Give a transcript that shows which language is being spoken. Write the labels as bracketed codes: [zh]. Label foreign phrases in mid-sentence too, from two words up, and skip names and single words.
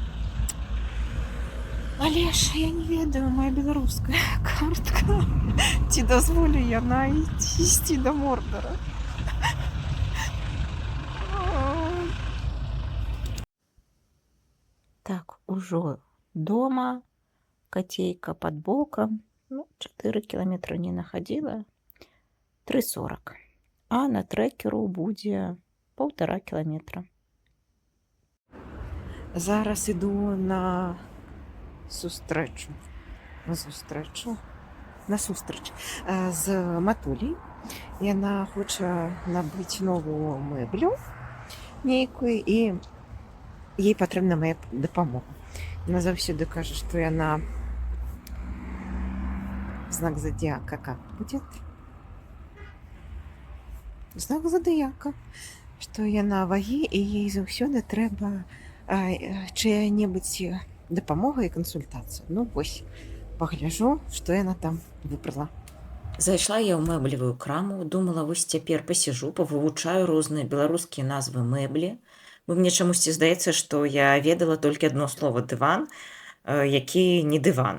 [be] Але ж я не ведаю, моя беларуская картка, ці дазволю яна ісці да Мордара. [ru] Так, ужо дома, котейка под боком, 4 километра не находила, 3,40, [be] а на трекеру будзе 1,5 километра. Зараз іду на сустрэч з Матуляй. Яна хоча набыць новую мэблю нейкую, і ей патрэбна моя дапамога. Яна заўсёды кажа, што яна [ru] знак зодиака. Как будет? Знак зодиака. [be] Што яна вагі, і ей заўсёды трэба чыя-небудзь дапамога і кансультацыя. Вось, пагляжу, што яна там выбрала. Зайшла я ў мэблевую краму, думала, вось цяпер пасяжу, павывучаю розныя беларускія назвы мэблі, бо мне чамусьці здаецца, што я ведала толькі адно слова дыван, які не дыван.